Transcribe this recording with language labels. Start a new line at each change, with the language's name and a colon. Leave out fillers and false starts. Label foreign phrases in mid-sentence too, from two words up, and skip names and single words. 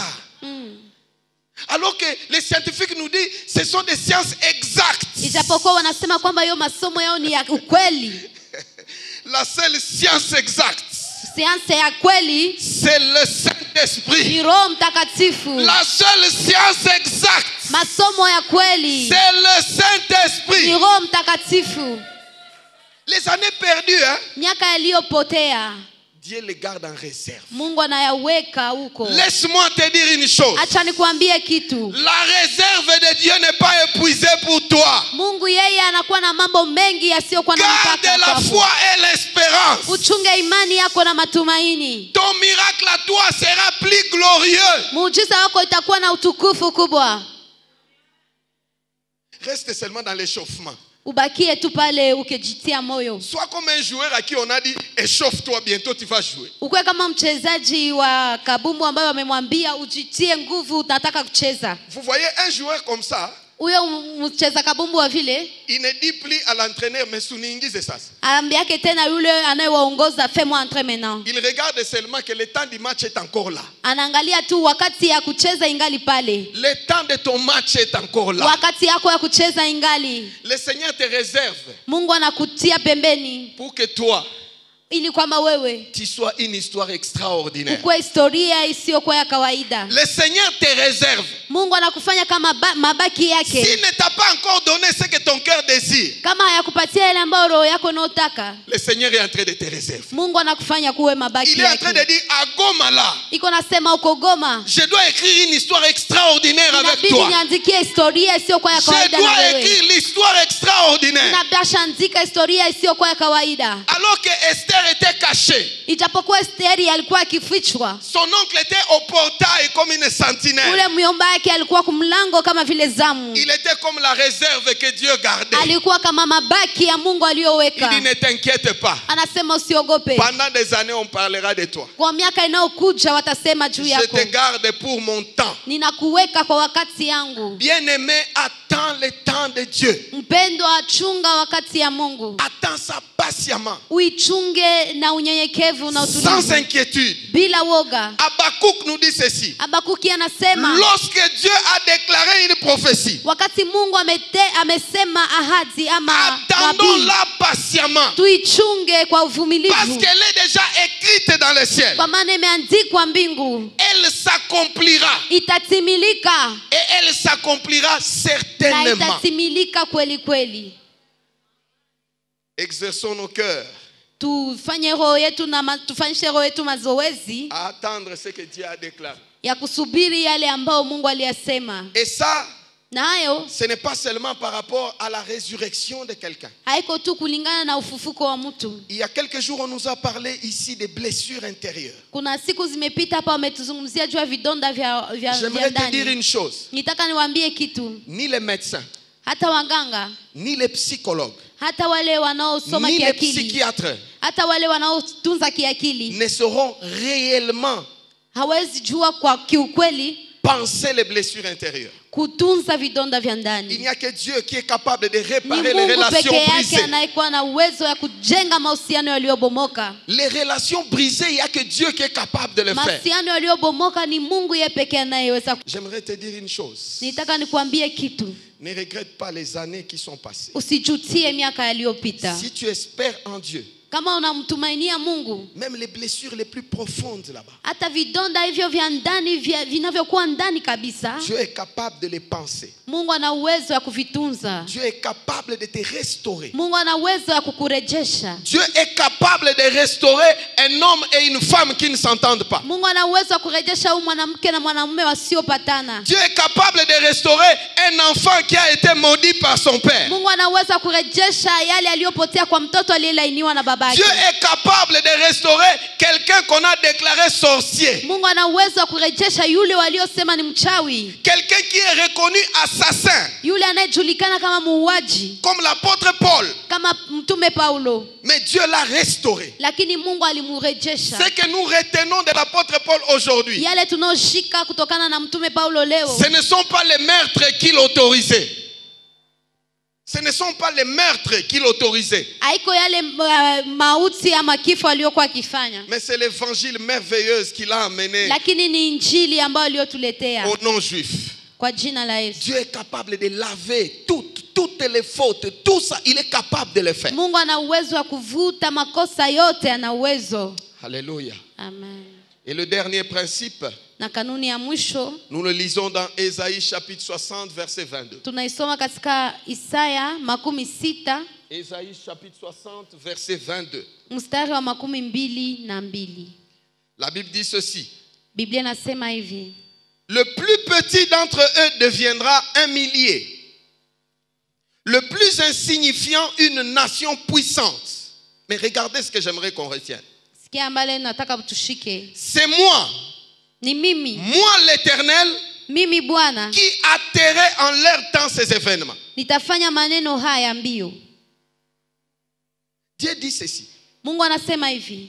French: Alors que les scientifiques nous disent ce sont des sciences exactes.
Swahili: Ijapokuwa wanasema kwamba hiyo masomo yao ni ya ukweli.
French: La seule science exacte,
Swahili: Siansa ya kweli
French: c'est le Saint-Esprit.
Swahili: ni Roho Mtakatifu.
French: La seule science exacte,
Swahili: Masomo ya kweli
French: c'est le
Swahili: ni
French: Saint-Esprit.
Swahili: Roho Mtakatifu.
French: Les années perdues,
Swahili: Miaka yaliyopotea
French: Dieu les garde en réserve.
Swahili: Mungu anayaweka huko.
French: Laisse-moi te dire une chose.
Swahili: Acha nikwambie kitu.
French: La réserve de Dieu n'est pas épuisée pour toi.
Swahili: Mungu yeye anakuwa na mambo mengi yasiyokuwa na
French: Garde
Swahili: mpaka
French: la
Swahili: kwako.
French: foi et l'espérance.
Swahili: Uchunge imani yako na matumaini.
French: Ton miracle à toi sera plus glorieux.
Swahili: Muujiza wako itakuwa na utukufu kubwa.
French: Reste seulement dans l'échauffement.
Swahili: Ubakie tu pale ukijitia moyo.
French: Sois comme un joueur à qui on a dit échauffe-toi, bientôt tu vas jouer.
Swahili: Ukwe kama mchezaji wa kabumbu ambaye wamemwambia ujitie nguvu unataka kucheza.
French: Vous voyez un joueur comme ça,
Swahili: Huyo mcheza kabumbu wa vile
French: il ne dit plus à l'entraîneur, mais
Swahili: suniingize sasa. ambiake tena yule anayewaongoza
French: fais-moi entrer maintenant. Il regarde seulement que le temps du match est encore là.
Swahili: Anaangalia tu wakati ya kucheza ingali pale.
French: Le temps de ton match est encore là.
Swahili: Wakati yako ya kucheza ingali.
French: Le Seigneur te réserve
Swahili: Mungu anakutia pembeni
French: pour que toi,
Swahili: ili kwamba wewe
French: tu sois une histoire extraordinaire.
Swahili: ukue historia isiyokuwa ya kawaida.
French: Le Seigneur te réserve.
Swahili: Mungu anakufanya kama mabaki yake.
French: S'il ne t'a pas encore donné ce que ton cœur désire,
Swahili: Kama hayakupatia ile ambayo roho yako inayotaka,
French: le Seigneur est en train de te réserver.
Swahili: Mungu anakufanya kuwe mabaki
French: Il est en train de
Swahili: yake.
French: dire à Goma là,
Swahili: Iko nasema uko Goma,
French: je dois écrire une histoire extraordinaire avec
Swahili: inabidi
French: toi.
Swahili: niandikie historia isiyokuwa ya
French: Je
Swahili: kawaida na
French: dois
Swahili: wewe.
French: écrire l'histoire extraordinaire.
Swahili: Inabasha andika historia isiyokuwa ya kawaida.
French: Alors que Esther était cachée,
Swahili: Ijapokuwa Esteri alikuwa akifichwa,
French: son oncle était au portail comme une sentinelle.
Swahili: ule myomba yake alikuwa kumlango kama vile zamu.
French: Il était comme la réserve que Dieu gardait.
Swahili: Alikuwa kama mabaki ya Mungu
French: Il
Swahili: aliyoweka.
French: dit ne t'inquiète pas.
Swahili: Anasema usiogope.
French: Pendant des années on parlera de toi.
Swahili: Kwa miaka inayokuja watasema juu
French: Je
Swahili: yako.
French: te garde pour mon temps.
Swahili: Ninakuweka kwa wakati yangu.
French: Bien-aimé, attends le temps de Dieu.
Swahili: Mpendwa, chunga wakati ya Mungu.
French: Attends ça patiemment.
Swahili: Uichunge na unyenyekevu na
French: Sans
Swahili: utulivu.
French: inquiétude.
Swahili: Bila woga.
French: Habakkuk nous dit ceci.
Swahili: Habakuki anasema
French: Lorsque Dieu a déclaré une prophétie,
Swahili: wakati Mungu amesema ahadi ama nabii,
French: attendons-la patiemment.
Swahili: tuichunge kwa
French: Parce
Swahili: uvumilivu.
French: qu'elle est déjà écrite dans le ciel.
Swahili: Kwa maana imeandikwa mbingu.
French: Elle s'accomplira.
Swahili: Itatimilika.
French: Et elle s'accomplira
Swahili: Na
French: certainement.
Swahili: itatimilika kweli kweli.
French: Exerçons nos cœurs
Swahili: Tufanye roho yetu tufanyishe roho yetu mazoezi
French: à attendre ce que Dieu a déclaré.
Swahili: ya kusubiri yale ambayo Mungu aliyasema.
French: Et ça,
Swahili: Na hayo
French: ce n'est pas seulement par rapport à la résurrection de quelqu'un.
Swahili: haiko tu kulingana na ufufuko wa mtu.
French: Il y a quelques jours, on nous a parlé ici des blessures intérieures.
Swahili: Kuna siku zimepita hapa wametuzungumzia juu ya vidonda vya
French: J'aimerais te dire
Swahili: ndani.
French: une chose.
Swahili: Nitaka niwaambie kitu.
French: Ni les médecins,
Swahili: Hata waganga,
French: ni les psychologues,
Swahili: hata wale wanaosoma
French: ni les
Swahili: kiakili,
French: psychiatres
Swahili: hata wale wanaotunza kiakili
French: ne sauront réellement
Swahili: hawezi jua kwa kiukweli
French: penser les blessures intérieures.
Swahili: kutunza vidonda vya
French: Il
Swahili: ndani.
French: n'y a que Dieu qui est capable de
Swahili: Ni
French: réparer les
Swahili: Mungu
French: relations
Swahili: peke yake
French: brisées.
Swahili: anayekuwa na uwezo ya kujenga mahusiano yaliyobomoka.
French: Les relations brisées, il n'y a que Dieu qui est capable de le faire.
Swahili: Mahusiano yaliyobomoka ni Mungu yeye pekee anayeweza.
French: J'aimerais te dire une chose.
Swahili: Nitaka nikuambie kitu.
French: Ne regrette pas les années qui sont passées.
Swahili: Usijutie miaka yaliyopita.
French: Si tu espères en Dieu,
Swahili: Kama unamtumainia Mungu,
French: même les blessures les plus profondes là-bas,
Swahili: hata vidonda hivyo vya ndani vinavyokuwa ndani kabisa,
French: Dieu est capable de les penser.
Swahili: Mungu ana uwezo ya kuvitunza.
French: Dieu est capable de te restaurer.
Swahili: Mungu ana uwezo ya kukurejesha.
French: Dieu est capable de restaurer un homme et une femme qui ne s'entendent pas.
Swahili: Mungu ana uwezo wa kurejesha huyu mwanamke na mwanamume wasiopatana.
French: Dieu est capable de restaurer un enfant qui a été maudit par son père.
Swahili: Mungu ana uwezo wa kurejesha yale aliyopotea kwa mtoto aliyelainiwa na babake.
French: Dieu est capable de restaurer quelqu'un qu'on a déclaré sorcier.
Swahili: Mungu ana uwezo wa kurejesha yule waliosema ni mchawi.
French: Quelqu'un qui est reconnu assassin.
Swahili: Yule anayejulikana kama muuaji.
French: Comme l'apôtre Paul.
Swahili: Kama mtume Paulo.
French: Mais Dieu l'a restauré.
Swahili: Lakini Mungu alimurejesha.
French: Ce que nous retenons de l'apôtre Paul aujourd'hui,
Swahili: yale tunaoshika kutokana na mtume Paulo leo,
French: ce ne sont pas les meurtres qui l'autorisaient. Ce ne sont pas les meurtres qui l'autorisaient.
Swahili: haiko yale mauti ama kifo aliyokuwa akifanya,
French: Mais c'est l'évangile merveilleuse qu'il a amené
Swahili: lakini ni injili ambayo aliyotuletea
French: aux non-juifs.
Swahili: kwa jina la Yesu.
French: Dieu est capable de laver toutes les fautes, tout ça, il est capable de le faire.
Swahili: Mungu ana uwezo wa kuvuta makosa yote, ana uwezo.
French: Alléluia.
Swahili: Amen.
French: Et le dernier principe,
Swahili: Na kanuni ya mwisho
French: nous le lisons dans Ésaïe chapitre 60 verset 22.
Swahili: tunaisoma katika Isaya 60
French: Ésaïe chapitre 60 verset 22.
Swahili: mstari wa 22.
French: La Bible dit ceci.
Swahili: Biblia inasema hivi:
French: Le plus petit d'entre eux deviendra un millier. Le plus insignifiant, une nation puissante. Mais regardez ce que j'aimerais qu'on retienne.
Swahili: sikia ambale nataka tushike.
French: C'est moi,
Swahili: Ni mimi
French: l'Éternel,
Swahili: mimi Bwana
French: qui atterrai en leur temps ces événements.
Swahili: nitafanya maneno haya mbio.
French: Dieu dit ceci.
Swahili: Mungu anasema hivi: